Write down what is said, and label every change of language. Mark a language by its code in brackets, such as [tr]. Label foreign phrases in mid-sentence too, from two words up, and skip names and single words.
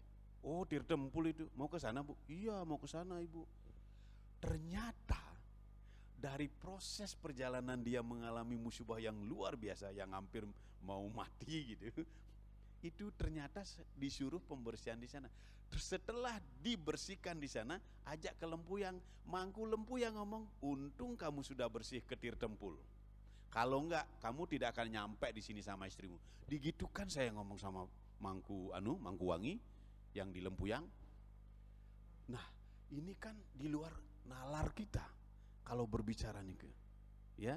[id] Oh, Tirta Empul itu mau ke sana, Bu? Iya, mau ke sana, Ibu. Ternyata dari proses perjalanan dia mengalami musibah yang luar biasa, yang hampir mau mati gitu, itu ternyata disuruh pembersihan di sana. Terus setelah dibersihkan di sana, ajak ke Lempuyang. Mangku Lempuyang ngomong, untung kamu sudah bersih ke Tirtempul. Kalau enggak, kamu tidak akan nyampe di sini sama istrimu. Digitukan saya ngomong sama Mangku Wangi yang di Lempuyang. Nah, ini kan di luar nalar kita kalau berbicara nih, ya.